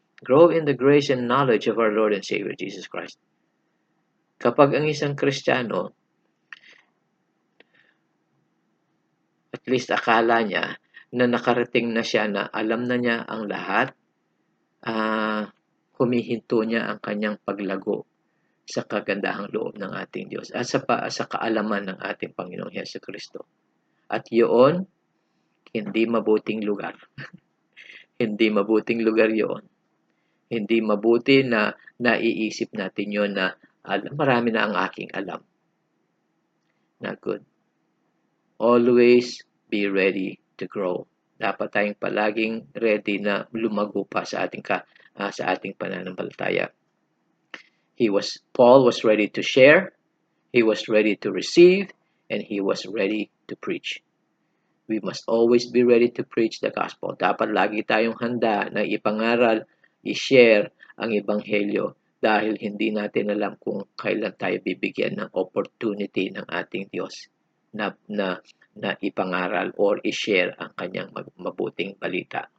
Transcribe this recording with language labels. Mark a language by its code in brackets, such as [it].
[en] Grow in the grace and knowledge of our Lord and Savior Jesus Christ. [tl] Kapag ang isang Kristiyano, at least akala niya na nakarating na siya na alam na niya ang lahat, humihinto niya ang kanyang paglago sa kagandahang loob ng ating Diyos at sa kaalaman ng ating Panginoong Hesus Kristo. At yun, hindi mabuting lugar. Hindi mabuting lugar yun. Hindi mabuti na naiisip natin yun na marami na ang aking alam. [en] Not good. Always be ready to grow. [tl] Dapat tayong palaging ready na lumago pa sa ating pananampalataya. [en] Paul was ready to share, he was ready to receive, and he was ready to preach. We must always be ready to preach the gospel. [tl] Dapat lagi tayong handa na ipangaral, i-share ang ebanghelyo dahil hindi natin alam kung kailan tayo bibigyan ng opportunity ng ating Diyos na ipangaral or i-share ang kanyang mabuting balita.